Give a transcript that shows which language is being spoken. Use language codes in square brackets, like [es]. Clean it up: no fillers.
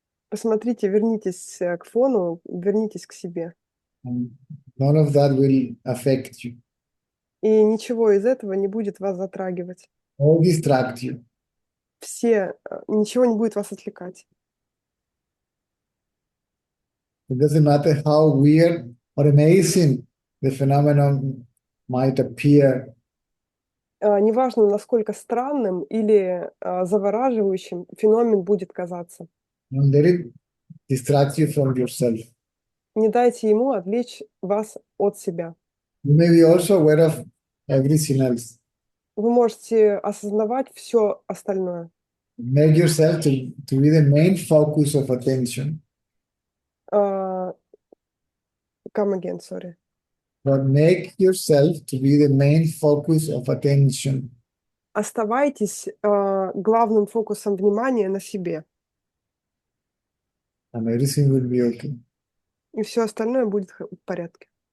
[ru] Посмотрите, вернитесь к фону, вернитесь к себе. [en] And none of that will affect you [ru] И ничего из этого не будет вас затрагивать. [en] or distract you. [ru] Ничего не будет вас отвлекать. [en] It doesn't matter how weird or amazing the phenomenon might appear. [ru] Неважно, насколько странным или завораживающим феномен будет казаться. [en] Don't let it distract you from yourself. [ru] Не дайте ему отвлечь вас от себя. [en] You may be also aware of everything else. [ru] Вы можете осознавать все остальное. [en] Make yourself to be the main focus of attention. Come again, sorry. But make yourself to be the main focus of attention. [ru] Оставайтесь главным фокусом внимания на себе, [en] And everything will be okay. [ru] и все остальное будет в порядке.